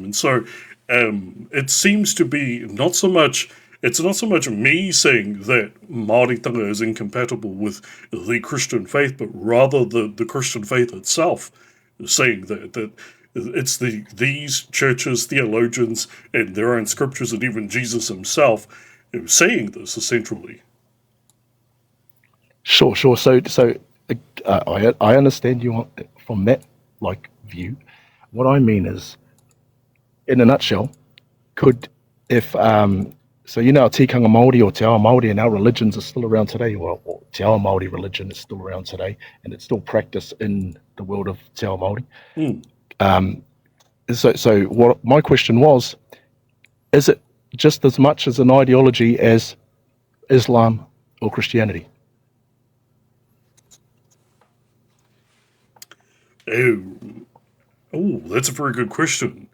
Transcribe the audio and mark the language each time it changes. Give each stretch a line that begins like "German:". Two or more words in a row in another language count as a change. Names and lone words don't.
English: And so it seems to be it's not so much me saying that Māoritanga is incompatible with the Christian faith, but rather the Christian faith itself saying that it's these churches, theologians, and their own scriptures, and even Jesus himself saying this essentially. Sure. So I understand you from that view. What I mean is, in a nutshell, if so
Māori: tikanga Māori
English: or
Māori: te ao Māori
English: and our religions are still around today, or
Māori: te ao Māori
English: religion is still around today, and it's still practiced in the world of
Māori: te ao Māori.
English: So what my question was, is it just as much as an ideology as Islam or Christianity? Oh, that's a very good question.